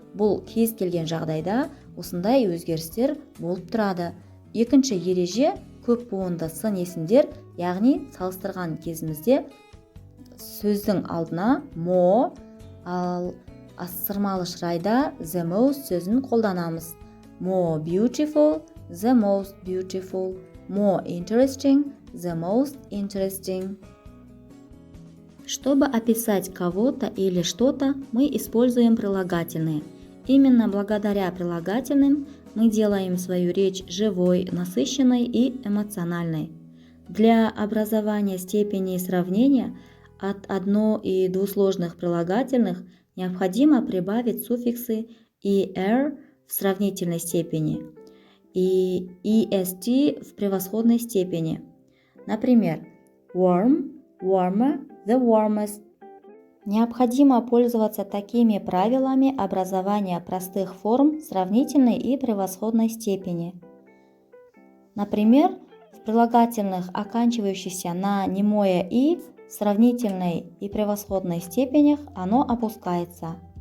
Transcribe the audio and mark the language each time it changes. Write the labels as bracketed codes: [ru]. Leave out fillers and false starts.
[kk] Бұл кез келген жағдайда осындай өзгерістер болып тұрады. Екінші ереже көп буынды сын есімдер, яғни салыстырған кезімізде сөздің алдына more, ал асырмалы шырайда the most сөзін қолданамыз. [en] More beautiful, the most beautiful. More interesting, the most interesting. [ru] Чтобы описать кого-то или что-то, мы используем прилагательные. Именно благодаря прилагательным мы делаем свою речь живой, насыщенной и эмоциональной. Для образования степеней сравнения от одно- и двусложных прилагательных необходимо прибавить суффиксы er в сравнительной степени и est в превосходной степени. Например, [en] warm, warmer, the warmest. [ru] Необходимо пользоваться такими правилами образования простых форм сравнительной и превосходной степени. Например, в прилагательных, оканчивающихся на немое «и», в сравнительной и превосходной степенях оно опускается.